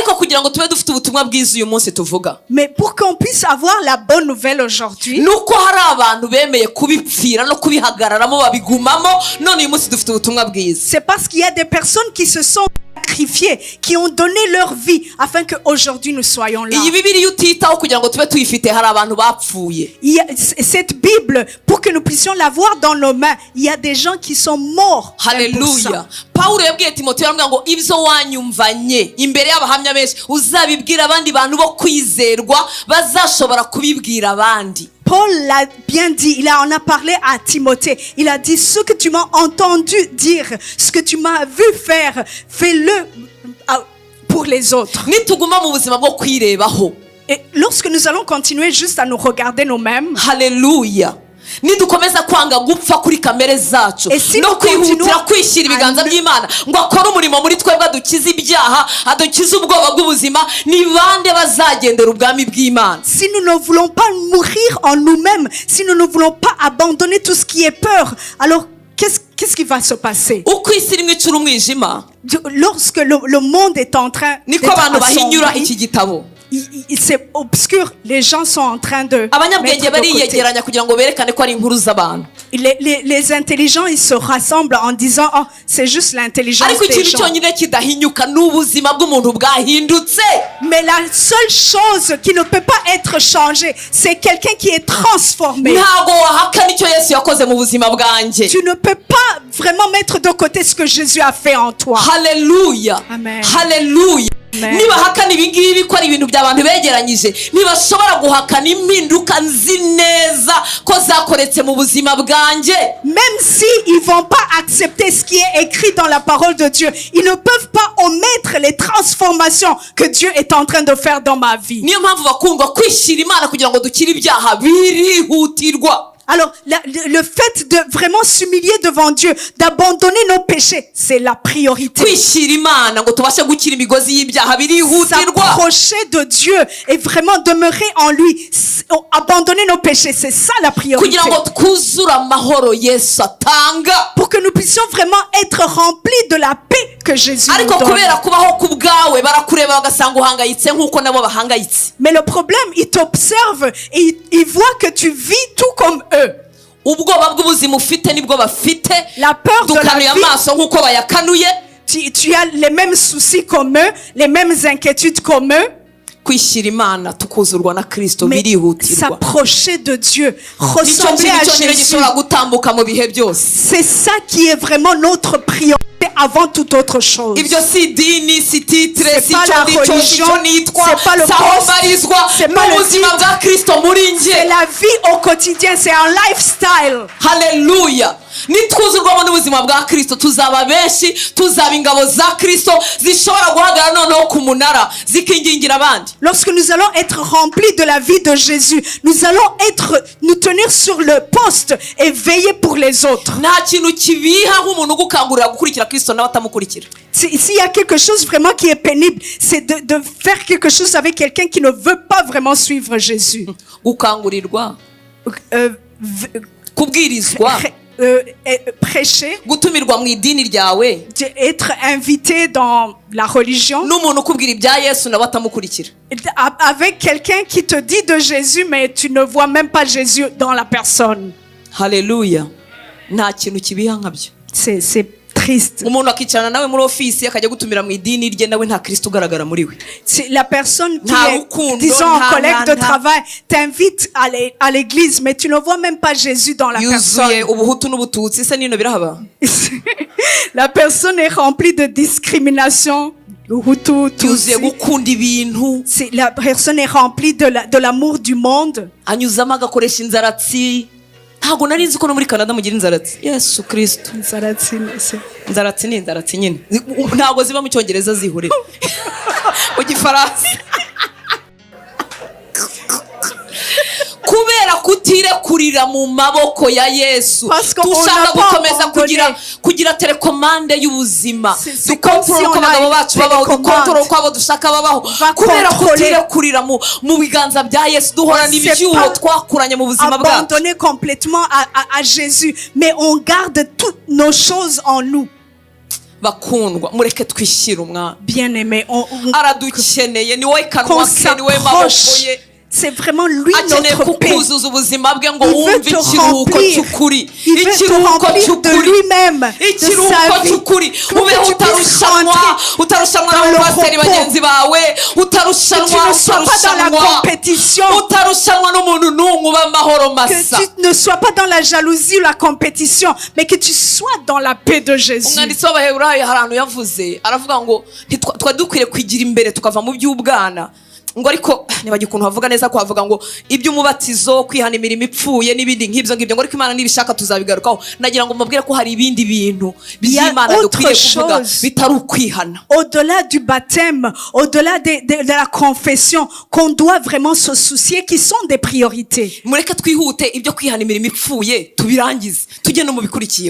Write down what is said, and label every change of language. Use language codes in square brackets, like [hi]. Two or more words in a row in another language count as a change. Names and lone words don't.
[fr] Mais pour qu'on puisse avoir la bonne nouvelle aujourd'hui, c'est parce qu'il y a des personnes qui se sont sacrifiés, qui ont donné leur vie afin qu'aujourd'hui nous soyons là. Il y a cette Bible, pour que nous puissions l'avoir dans nos mains, il y a des gens qui sont morts. Hallelujah. [rw] Paulo yabwiye Timoteyo ngo ibyo wanyumvanye imbere y'abahamya benshi uzabibwira abandi bantu bo kwizerwa bazashobora kubibwira abandi. [fr] Paul l'a bien dit, il en a parlé à Timothée. Il a dit, ce que tu m'as entendu dire, ce que tu m'as vu faire, fais-le pour les autres. Et lorsque nous allons continuer juste à nous regarder nous-mêmes, Hallelujah. [rw] Nidukomeza kwanga gupfa kuri kamere zacu no kwihutira kwishyira ibiganza by'Imana ngo akore umurimo muri twebwe adukize ibyaha adukize ubwoba bw'ubuzima ni bande bazagendera ubwami bw'Imana. [fr] Si nous ne voulons pas mourir en nous-mêmes, si nous ne voulons pas abandonner tout ce qui est peur, alors qu'est-ce qui va se passer? Lorsque le monde est en train d'être assombri, c'est obscur. Les gens sont en train de [rw] abanyabwenge [fr] mettre de [rw] bariyegeranya kugira ngo berekane ko ari inkuru z'abantu. [fr] Les intelligents, ils se rassemblent en disant, oh, c'est juste l'intelligence [rw] ariko [fr] des [rw] ikintu [fr] gens. [rw] cyonyine kidahinyuka n'ubuzima bw'umuntu bwahindutse. [fr] Mais la seule chose qui ne peut pas être changée, c'est quelqu'un qui est transformé. [rw] ntago wahakana icyo Yesu yakoze mu buzima bwanjye. [fr] Tu ne peux pas vraiment mettre de côté ce que Jésus a fait en toi. Hallelujah. Amen. Hallelujah. Amen. [rw] niba hakana ibi ngibi ko ari ibintu by'abantu begeranyije, ntibashobora guhakana impinduka nzi neza ko zakoretse mu buzima bwanjye. [fr] Même si ils vont pas accepter ce qui est écrit dans la parole de Dieu, ils ne peuvent pas omettre les transformations que Dieu est en train de faire dans ma vie. [rw] niyo mpamvu bakundwa kwishyira Imana kugira ngo dukire ibyaha birihutirwa. [fr] Alors, le fait de vraiment s'humilier devant Dieu, d'abandonner nos péchés, c'est la priorité. [rw] kwishyira Imana ngo tubashe gukira imigozi y'ibyaha birihutirwa. [fr] S'approcher de Dieu et vraiment demeurer en lui, abandonner nos péchés, c'est ça la priorité. [rw] kugira ngo twuzure amahoro Yesu atanga. [fr] Pour que nous puissions vraiment être remplis de la paix que Jésus nous [rw] ariko [fr] donne. [rw] kubera kubaho ku bwawe barakureba bagasanga uhangayitse nk'uko nabo bahangayitse. [fr] Mais le problème, ils t'observent et ils voient que tu vis tout comme eux. [rw] ubwoba bw'ubuzima ufite nibwo bafite. [fr] La peur de [rw] dukanuye [fr] la vie, [rw] amaso nk'uko bayakanuye. [fr] tu as les mêmes soucis comme eux, les mêmes inquiétudes comme eux. [rw] kwishyira Imana tukuzurwa na Kristo [fr] Mais [rw] birihutirwa. [fr] s'approcher de Dieu, [rw] nicyo [fr] ressembler [rw] kintu [fr] à [rw] cyonyine [fr] Jésus, [rw] gishobora gutambuka mu bihe byose. [fr] c'est ça qui est vraiment notre priorité avant toute autre chose. [rw] ibyo si idini, si titre, [fr] C'est [rw] si [fr] pas [rw] icyo [fr] la [rw] nicyo, si [fr] religion, [rw] icyo nitwa, [fr] c'est pas le [rw] si aho [fr] poste, [rw] mbarizwa, [fr] c'est pas le [rw] n'ubuzima [fr] titre. [rw] bwa Kristo muri [fr] C'est [rw] njye. [fr] la vie au quotidien, c'est un lifestyle. Haleluya. [rw] nitwuzurwamo n'ubuzima bwa Kristo tuzaba benshi, tuzaba ingabo za Kristo zishobora guhagarara noneho ku munara zikingingira abandi. [fr] Lorsque nous allons être remplis de la vie de Jésus, nous allons nous tenir sur le poste et veiller pour les autres. [rw] nta kintu kibiha nk'umuntu ugukangurira gukurikira Kristo nawe atamukurikira. [fr] S'il y a quelque chose vraiment qui est pénible, c'est de faire quelque chose avec quelqu'un qui ne veut pas vraiment suivre Jésus. [rw] gukangurirwa, kubwirizwa, [fr] Prêcher, [rw] gutumirwa mu idini ryawe, [fr] être invité dans la religion, [rw] n'umuntu ukubwira ibya Yesu nawe atamukurikira. [fr] avec quelqu'un qui te dit de Jésus, mais tu ne vois même pas Jésus dans la personne. Haleluya. [rw] nta kintu kibiha nkabyo. [fr] C'est triste. [rw] umuntu akicarana nawe muri ofisi akajya gutumira mu idini rye, nawe nta Kristo ugaragara muri we. [fr] C'est la personne qui [rw] Nta [fr] est, [rw] rukundo, [fr] disons, [rw] nta- [fr] un collègue de [rw] nta- [fr] travail, t'invite à l'église, mais tu ne vois même pas Jésus dans la personne. [rw] yuzuye ubuhutu n'ubututsi, se nino birahaba. [fr] La personne est remplie de discrimination. Hutu, Tutsi. [rw] yuzuye gukunda ibintu, [fr] La personne est remplie de l'amour du monde. [rw] anyuzamo agakoresha inzaratsi. ntabwo nari nzi ko no muri Canada mugira inzaratsi. Yesu Kristo. inzaratsi ni inzaratsi nyine, ntabwo ziba mu cyongereza zihurira mu gifaransa. kubera kutirekurira mu maboko ya Yesu, [fr] Parce qu'on [rw] dushaka [fr] n'a pas [rw] gukomeza [fr] abandonné. [rw] kugira telekomande y'ubuzima, [fr] C'est comme si [rw] dukontorora uko [fr] on a [rw] abagabo [fr] une [rw] bacu babaho, [fr] télécommande. [rw] dukontorora uko abo dushaka babaho, [fr] Va [rw] kubera [fr] contrôler. [rw] kutirekurira mu biganza bya Yesu, duhorana [fr] C'est [rw] ibyuho [fr] pas [rw] twakuranye mu buzima bwacu. [fr] abandonner complètement à Jésus, mais on garde toutes nos choses en nous. [rw] bakundwa, mureke twishyire Umwami. [fr] Bien-aimés, [rw] aradukeneye, ni wowe kanwa [fr] qu'on [rw] ke, ni wowe maboko [fr] s'approche. [rw] ye. [fr] C'est vraiment lui [rw] akeneye [fr] notre paix. [rw] kukuzuza ubuzima bwe ngo [fr] Il veut [rw] wumve [fr] te [rw] ikiruhuko [fr] remplir. [rw] cy'ukuri, [fr] Il veut te [rw] ikiruhuko [fr] remplir de [rw] cy'ukuri, [fr] lui-même, de [rw] ikiruhuko [fr] sa vie. [rw] cy'ukuri. [fr] Pour [rw] ube [fr] que tu puisses [rw] utarushanwa [fr] rentrer dans le [rw] n'abapasiteri [fr] repos. [rw] bagenzi bawe, [fr] Que tu [rw] utarushanwa [fr] ne sois pas dans la compétition. [rw] utarushanwa n'umuntu n'umwe, uba amahoro [fr] Que [rw] masa. [fr] tu ne sois pas dans la jalousie ou la compétition, mais que tu sois dans la paix de Jésus. [rw] umwanditsi w'Abaheburayo hari ahantu yavuze, aravuga ngo twari dukwiriye kwigira imbere tukava mu by'ubwana, ngo ariko nibagiye ukuntu havuga neza ko havuga ngo iby'umubatizo, kwihana imirimo ipfuye n'ibindi nk'ibyo ngibyo, ngo ariko Imana nibishaka tuzabigarukaho. nagira ngo mubwire ko hari ibindi bintu by'Imana dukwiye kuvuga bitari ukwihana. [fr] Au-delà du baptême, au-delà de la confession, qu'on doit vraiment se soucier, qui sont des priorités. [rw] mureke twihute ibyo kwihana imirimo ipfuye tubirangize, tujye no mu bikurikiye.